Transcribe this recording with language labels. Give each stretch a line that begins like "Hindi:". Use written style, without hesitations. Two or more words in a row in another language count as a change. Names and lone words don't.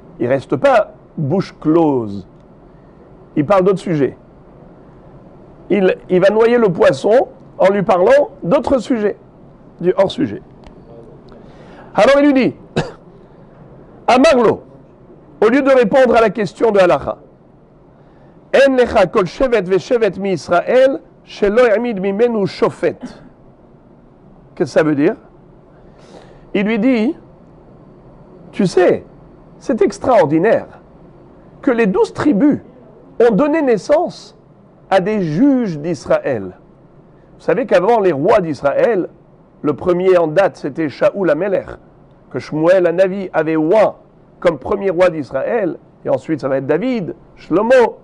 French: Il ne reste pas bouche close. Il parle d'autres sujets. Il va noyer le poisson en lui parlant d'autres sujets, du hors-sujet. Alors il lui dit, Amarlo, au lieu de répondre à la question de Halacha,
Hebrew: אין לך כל שבט ושבט מישראל שלא העמיד ממנו שופט.
French: Qu'est-ce que ça veut dire? Il lui dit, tu sais, c'est extraordinaire que les 12 tribus ont donné naissance à des juges d'Israël. Vous savez qu'avant les rois d'Israël, le premier en date c'était
Hebrew: שאול המלך,
French: que
Hebrew: שמואל הנביא
French: avait oint comme premier roi d'Israël, et ensuite ça va être David, Shlomo.